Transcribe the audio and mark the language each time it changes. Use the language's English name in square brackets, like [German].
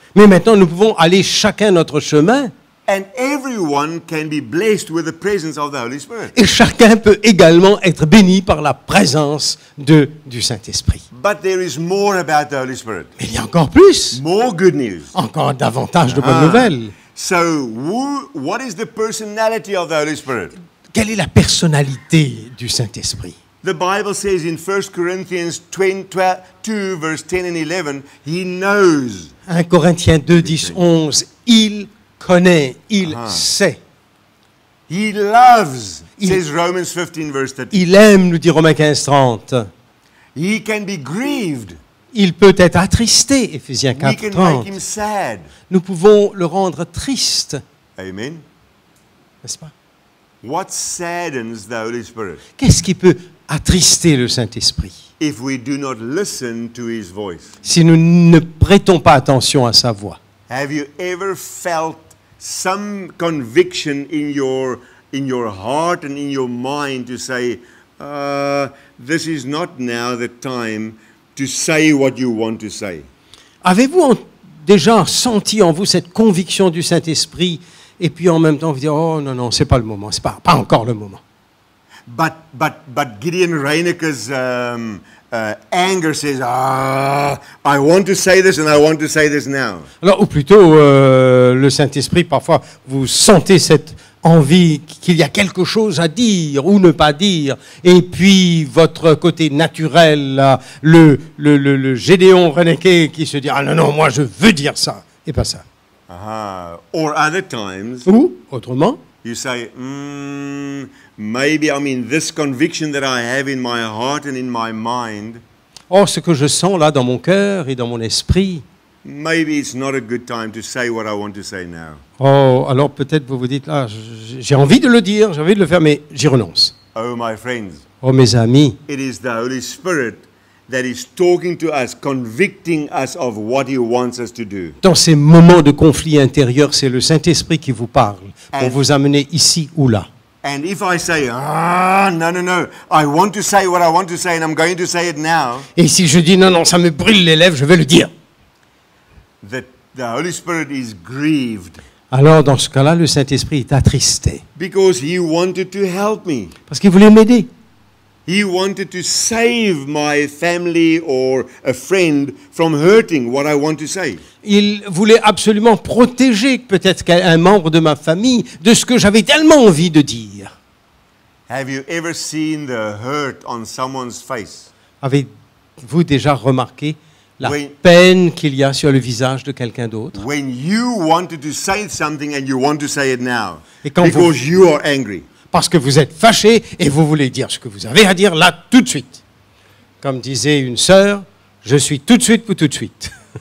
[French] mais maintenant nous pouvons aller chacun notre chemin [English] and everyone can be blessed with the presence of the Holy Spirit. [French] et chacun peut également être béni par la présence du Saint-Esprit. [English] But there is more about the Holy Spirit. [French] Mais il y a encore plus, [English] More good news. [French] encore davantage de bonnes nouvelles. [English] So, what is the personality of the Holy Spirit? [French] Quelle est la personnalité du Saint-Esprit? [English] The Bible says in 1 Corinthians 2, verse 10 and 11, He knows. [French] 1 Corinthiens 2, 10, 11, il connaît, il sait. [English] He loves, [French] Il- [English] says Romans 15, verse 13. [French] Il aime, nous dit Romains 15, 30. [English] He can be grieved. [French] Il peut être attristé, Éphésiens [English] We [French] 4, [English] can [French] 30. [English] make him sad. [French] Nous pouvons le rendre triste, [English] Amen. [French] n'est-ce pas? [English] What saddens the Holy Spirit? [French] Qu'est-ce qui peut attrister le Saint-Esprit [English] If we do not listen to His voice. [French] si nous ne prêtons pas attention à sa voix? [English] Have you ever felt some conviction in your heart and in your mind to say, this is not now the time to say what you want to say? [French] Avez-vous déjà senti en vous cette conviction du Saint-Esprit et puis en même temps vous dire oh non non c'est pas le moment, c'est pas encore le moment. [English] But Gideon Reinecke's anger says, I want to say this and I want to say this now. [French] Alors ou plutôt le Saint-Esprit parfois vous sentez cette envie qu'il y a quelque chose à dire ou ne pas dire et puis votre côté naturel là, le Gédéon Reinecke qui se dit ah non non moi je veux dire ça et pas ça. [English] Or other times, [French] Ou autrement [English] you say, maybe this conviction that I have in my heart and in my mind, [French] oh ce que je sens là dans mon cœur et dans mon esprit. [English] maybe it's not a good time to say what I want to say now. [French] Oh, alors peut-être vous vous dites, ah, j'ai envie de le dire, j'ai envie de le faire, mais j'y renonce. [English] Oh, my friends, [French] Oh, mes amis, [English] it is the Holy Spirit that is talking to us, convicting us of what He wants us to do. [French] dans ces moments de conflit intérieur, c'est le Saint-Esprit qui vous parle pour vous amener ici ou là. [English] And if I say, no, I want to say what I want to say and I'm going to say it now, [French] Et si je dis, non, non, ça me brûle les lèvres, je vais le dire. [English] that the Holy Spirit is grieved [French] Alors, dans ce cas-là, le Saint-Esprit est attristé [English] because He wanted to help me. [French] parce qu'il voulait m'aider. [English] He wanted to save my family or a friend from hurting what I want to say. [French] Il voulait absolument protéger peut-être un membre de ma famille de ce que j'avais tellement envie de dire. [English] Have you ever seen the hurt on someone's face? [French] Avez-vous déjà remarqué la Oui. peine qu'il y a sur le visage de quelqu'un d'autre? [English] When you wanted to say something and you want to say it now [French] Et quand [English] because you are angry. [French] Parce que vous êtes fâché et vous voulez dire ce que vous avez à dire là tout de suite. Comme disait une sœur, je suis tout de suite pour tout de suite.